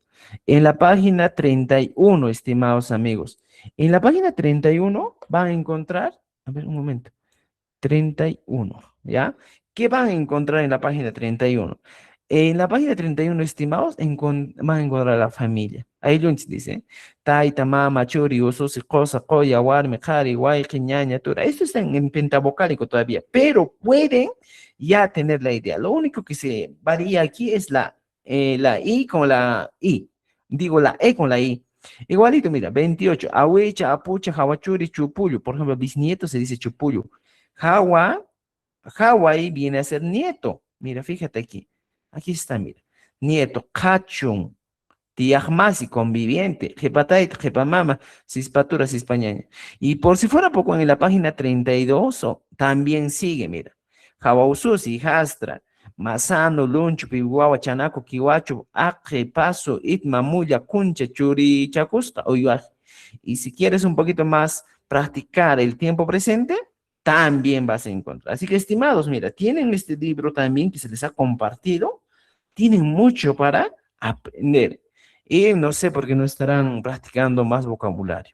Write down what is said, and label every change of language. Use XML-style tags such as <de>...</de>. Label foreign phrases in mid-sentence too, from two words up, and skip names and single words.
<es>En la página 31, estimados amigos. En la página 31 van a encontrar, a ver, un momento. 31, ¿ya? ¿Qué van a encontrar en la página 31? En la página 31, estimados, van a encontrar la familia. Ahí lo dice,</es> <qu>taita, mama, churi, uso, cosa, coya, warme, jari, guay, ñaña, tura.</qu> <es>Esto está en pentabocálico todavía, pero pueden ya tener la idea. Lo único que se varía aquí es la I con la I. Digo, la E con la I. Igualito, mira, 28,</es> <qu>ahuecha, apucha, jawachuri, chupullo.</qu> <es>Por ejemplo, bisnieto se dice chupullo. Hawa, Hawaii viene a ser nieto. Mira, fíjate aquí. Aquí está, mira. Nieto,</es> <qu>Kachun, Tiajmasi, conviviente, Jepatait, Jepamama, Cispatura, Cispañaña.</qu> <es>Y por si fuera poco, en la página 32 también sigue, mira.</es> <qu>Jawaususi, Jastra, Masano, Lunchu, Pihuahua, Chanaco, Kiwacho, Aje, Paso, Itma, Muya, Cuncha, Churi, Chacusta, Oyuaj.</qu> <es>Y si quieres un poquito más practicar el tiempo presente, también vas a encontrar. Así que, estimados, mira, tienen este libro también que se les ha compartido, tienen mucho para aprender. Y no sé por qué no estarán practicando más vocabulario.</es>